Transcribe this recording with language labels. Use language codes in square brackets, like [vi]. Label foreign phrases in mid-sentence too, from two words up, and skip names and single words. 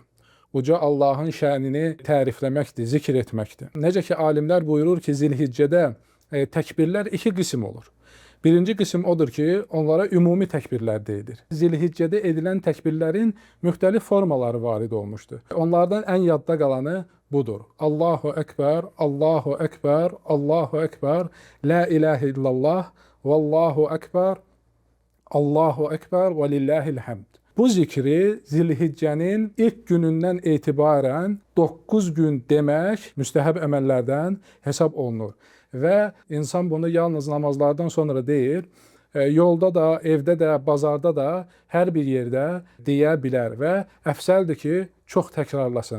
[az] Uca Allahın şənini tərifləməkdir, zikr etməkdir. Necə ki, alimlər buyurur ki, Zilhiccədə təkbirlər iki qism olur. Birinci qism odur ki, onlara ümumi təkbirlər deyilir. Zilhiccədə edilən təkbirlərin müxtəlif formaları varid olmuşdur. Onlardan ən yadda qalanı budur. [ar] الله أكبر، الله أكبر، الله أكبر، لا إله إلا الله، والله أكبر، الله أكبر ولله الحمد. [az] bu zikri Zilhiccənin ilk günündən etibarən 9 gün demək müstəhəb əməllərdən hesab olunur. Və insan bunu yalnız namazlardan sonra deyil, yolda da, evdə də, bazarda da, hər bir yerdə deyə bilər və əfsəldir ki, çox təkrarlasın.